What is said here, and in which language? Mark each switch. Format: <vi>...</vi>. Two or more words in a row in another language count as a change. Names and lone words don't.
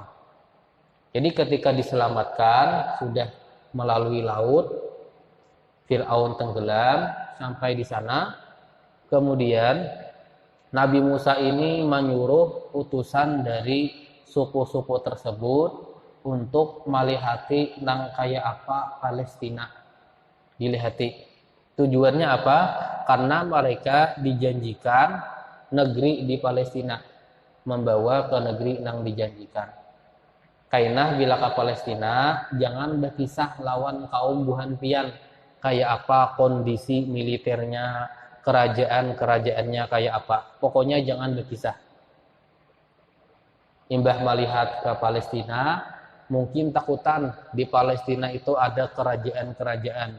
<bjn>Jadi ketika diselamatkan sudah melalui laut, Fir'aun tenggelam sampai di sana, kemudian Nabi Musa ini menyuruh utusan dari suku-suku tersebut untuk melihati nang kaya apa Palestina, dilihati. Tujuannya apa? Karena mereka dijanjikan negeri di Palestina, membawa ke negeri yang dijanjikan. Kainah bila ke Palestina, jangan berkisah lawan kaum buhan pian, kayak apa kondisi militernya, kerajaan-kerajaannya kayak apa. Pokoknya jangan berkisah. Imbah melihat ke Palestina, mungkin takutan di Palestina itu ada kerajaan-kerajaan.</bjn>